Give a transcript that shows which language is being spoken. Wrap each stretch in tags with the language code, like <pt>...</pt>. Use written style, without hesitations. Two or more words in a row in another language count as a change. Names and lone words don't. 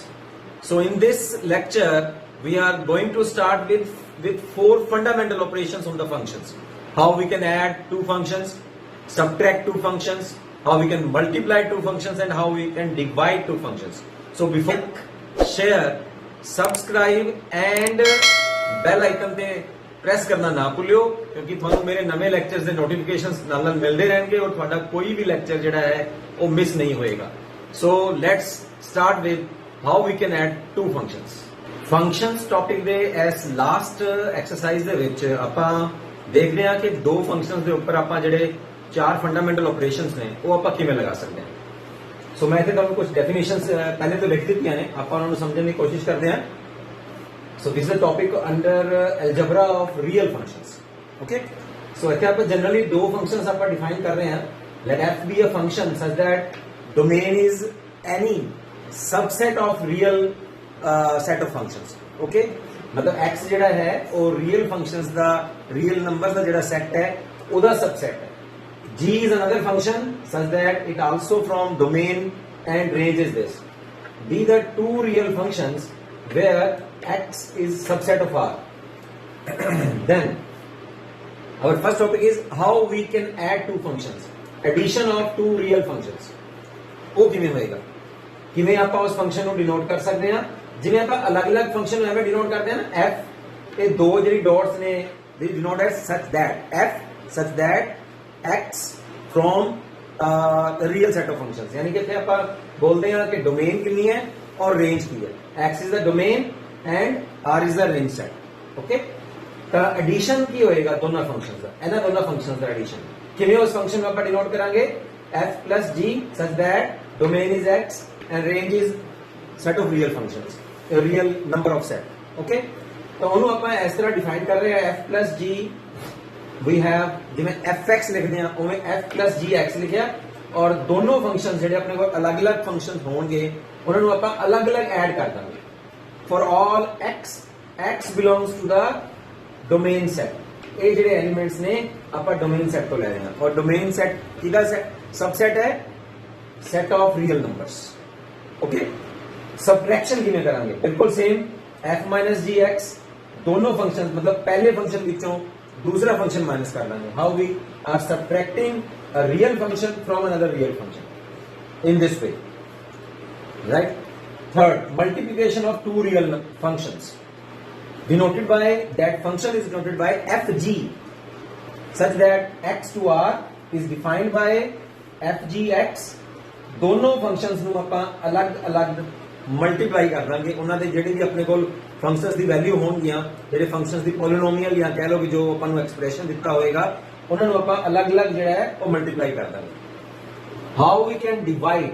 <en>So in this lecture, we are going to start with four fundamental operations on the functions. How we can add two functions, subtract two functions, how we can multiply two functions and how we can divide two functions. So before share, subscribe and bell icon</en> <pa>ਤੇ ਪ੍ਰੈਸ ਕਰਨਾ ਨਾ ਭੁੱਲਿਓ ਕਿਉਂਕਿ ਤੁਹਾਨੂੰ ਮੇਰੇ ਨਵੇਂ ਲੈਕਚਰਸ ਦੇ ਨੋਟੀਫਿਕੇਸ਼ਨਸ ਨਾਲ ਮਿਲਦੇ ਰਹਿਣਗੇ ਔਰ ਤੁਹਾਡਾ ਕੋਈ ਵੀ ਲੈਕਚਰ ਜਿਹੜਾ ਹੈ ਉਹ ਮਿਸ ਨਹੀਂ ਹੋਏਗਾ.</pa> <en>So let's start with how we can add two functions.</en> <pa>ਫੰਕਸ਼ਨਸ ਟੌਪਿਕ ਦੇ ਇਸ</pa> <en>last exercise</en> <pa>ਦੇ ਵਿੱਚ ਆਪਾਂ ਦੇਖਦੇ ਹਾਂ ਕਿ ਦੋ ਫੰਕਸ਼ਨਸ ਦੇ ਉੱਪਰ ਆਪਾਂ ਜਿਹੜੇ ਚਾਰ</pa> <en>fundamental operations</en> <pa>ਨੇ ਉਹ ਆਪਾਂ ਕਿਵੇਂ ਲਗਾ ਸਕਦੇ ਹਾਂ. ਸੋ ਮੈਂ ਇੱਥੇ ਤੁਹਾਨੂੰ ਕੁਝ ਡੈਫੀਨੇਸ਼ਨਸ ਪਹਿਲੇ ਤੋਂ ਲਿਖ ਦਿੱਤੀਆਂ ਨੇ, ਆਪਾਂ ਉਹਨਾਂ ਨੂੰ ਸਮਝਣ ਦੀ ਕੋਸ਼ਿਸ਼ ਕਰਦੇ ਹਾਂ.</pa> <en>So this is a topic under algebra of real functions. Okay. So</en> <pa>ਇੱਥੇ ਆਪਾਂ generally ਦੋ functions ਆਪਾਂ define ਕਰ ਰਹੇ ਹਾਂ.</pa> <en>Let f be a function such that domain is any subset of real set of functions.</en> <pa>Okay. ਮਤਲਬ x ਜਿਹੜਾ ਹੈ ਉਹ</pa> <en>real functions</en> <pa>ਦਾ</pa> <en>real numbers</en> <pa>ਦਾ ਜਿਹੜਾ set ਹੈ ਉਹਦਾ subset ਹੈ.</pa> <en>G is another function such that it also from domain and range is this. Be the two real functions where x is subset of R. Then our first topic is how we can add two functions. Addition of two real functions.</en> <pa>ਉਹ ਕਿਵੇਂ ਹੋਏਗਾ? ਕਿਵੇਂ ਆਪਾਂ ਉਸ ਫੰਕਸ਼ਨ ਨੂੰ ਡਿਨੋਟ ਕਰ ਸਕਦੇ ਹਾਂ? ਜਿਵੇਂ ਆਪਾਂ ਅਲੱਗ-ਅਲੱਗ ਫੰਕਸ਼ਨ ਨੂੰ ਐਵੇਂ ਡਿਨੋਟ ਕਰਦੇ ਹਾਂ ਨਾ, f ਇਹ ਦੋ ਜਿਹੜੀ ਡਾਟਸ ਨੇ</pa> <en>they denote as such that f such that x from the real set of functions.</en> <hi>यानी कि</hi> <pa>ਆਪਾਂ ਬੋਲਦੇ ਹਾਂ ਕਿ ਡੋਮੇਨ ਕਿੰਨੀ ਹੈ ਔਰ ਰੇਂਜ ਕੀ ਹੈ.</pa> <en>x is the domain and r is the range set.</en> <pa>Okay. ਤਾਂ ਐਡੀਸ਼ਨ ਕੀ ਹੋਏਗਾ ਦੋਨਾਂ ਫੰਕਸ਼ਨਸ ਦਾ? ਇਹਨਾਂ ਦੋਨਾਂ ਫੰਕਸ਼ਨਸ ਦਾ ਐਡੀਸ਼ਨ ਕਿਵੇਂ ਉਸ ਫੰਕਸ਼ਨ ਨੂੰ ਆਪਾਂ ਡਿਨੋਟ ਕਰਾਂਗੇ?</pa> <en>f plus g such that domain is x and range is set of real functions, a real number of set.</en> <pa>Okay. ਤਾਂ ਉਹਨੂੰ ਆਪਾਂ ਇਸ ਤਰ੍ਹਾਂ ਡਿਫਾਈਨ ਕਰ ਰਹੇ ਹਾਂ</pa> <en>f plus g we have</en> <pa>ਜਿਵੇਂ fx ਲਿਖਦੇ ਆ ਉਵੇਂ</pa> <en>f plus gx</en> <pa>ਲਿਖਿਆ ਔਰ ਦੋਨੋਂ ਫੰਕਸ਼ਨ ਜਿਹੜੇ ਆਪਣੇ ਕੋਲ ਅਲੱਗ-ਅਲੱਗ ਫੰਕਸ਼ਨ ਹੋਣਗੇ ਉਹਨਾਂ ਨੂੰ ਆਪਾਂ ਅਲੱਗ-ਅਲੱਗ ਐਡ ਕਰ ਦਾਂਗੇ.</pa> <en>For all x belongs to the domain set.</en> <pa>ਇਹ ਜਿਹੜੇ ਐਲੀਮੈਂਟਸ ਨੇ ਆਪਾਂ</pa> <en>domain set</en> <pa>ਤੋਂ ਲੈ ਰਹੇ ਹਾਂ ਔਰ</pa> <en>domain set</en> <pa>ਕਿਹਦਾ ਸਬਸੈਟ ਹੈ?</pa> <en>Set of real numbers. Okay.</en> <pa>ਸਬਟ੍ਰੈਕਸ਼ਨ ਕਿਵੇਂ ਕਰਾਂਗੇ? ਬਿਲਕੁਲ ਸੇਮ f gx ਦੋਨੋਂ ਫੰਕਸ਼ਨ ਮਤਲਬ ਪਹਿਲੇ ਫੰਕਸ਼ਨ ਵਿੱਚੋਂ</pa> <hi>दूसरा फंक्शन माइनस कर लेंगे.</hi> <en>How we are subtracting a real function from another real function in this way. Right. Third, multiplication of two real functions denoted by that function is denoted by fg such that x to r is defined by fgx.</en> <hi>दोनों फंक्शंस</hi> <pa>ਨੂੰ ਆਪਾਂ ਅਲੱਗ-ਅਲੱਗ ਮਲਟੀਪਲਾਈ ਕਰ ਦਾਂਗੇ. ਉਹਨਾਂ ਦੇ ਜਿਹੜੇ ਵੀ ਆਪਣੇ ਕੋਲ ਫੰਕਸ਼ਨਸ ਦੀ ਵੈਲਿਊ ਹੋਣਗੀਆਂ, ਜਿਹੜੇ ਫੰਕਸ਼ਨਸ ਦੀ ਪੋਲੀਨੋਮੀਅਲ ਜਾਂ ਕਹਿ ਲਓ ਕਿ ਜੋ ਆਪਾਂ ਨੂੰ ਐਕਸਪ੍ਰੈਸ਼ਨ ਦਿੱਤਾ ਹੋਏਗਾ ਉਹਨਾਂ ਨੂੰ ਆਪਾਂ ਅਲੱਗ-ਅਲੱਗ ਜਿਹੜਾ ਹੈ ਉਹ ਮਲਟੀਪਲਾਈ ਕਰ ਦਾਂਗੇ.</pa> <en>How we can divide?</en>